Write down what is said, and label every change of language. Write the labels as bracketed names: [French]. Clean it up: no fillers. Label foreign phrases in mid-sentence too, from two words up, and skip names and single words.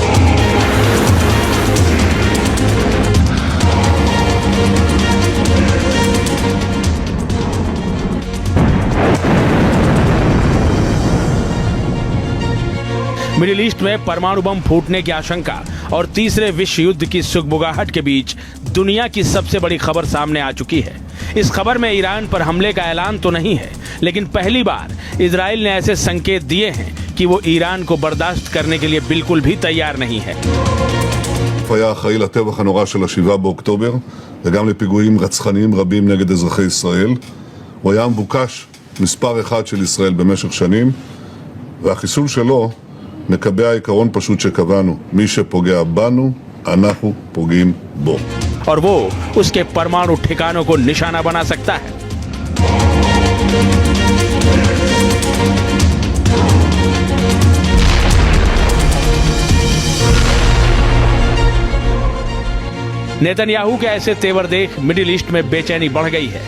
[English] Middle East [Hindi] में परमाणु बम फूटने की आशंका और तीसरे विश्व युद्ध की सुगबुगाहट के बीच दुनिया की सबसे बड़ी खबर सामने आ चुकी है। इस खबर में ईरान पर हमले का ऐलान तो नहीं है, लेकिन पहली बार इजराइल ने ऐसे संकेत दिए हैं कि वो ईरान को बर्दाश्त करने के लिए बिल्कुल भी तैयार नहीं है। [Hebrew] היה אחראי לטבח הנורא של 7 באוקטובר וגם לפיגועים רצחניים רבים נגד אזרחי ישראל. הוא היה מבוקש מספר אחד של ישראל במשך שנים, והחיסול שלו מקבע עיקרון פשוט שקבענו, מי שפוגע בנו, אנחנו פוגעים בו. [Hindi] और वो उसके परमाणु ठिकानों को निशाना बना सकता है। नेतन्याहू के ऐसे तेवर देख [English] Middle East [Hindi] में बेचैनी बढ़ गई है।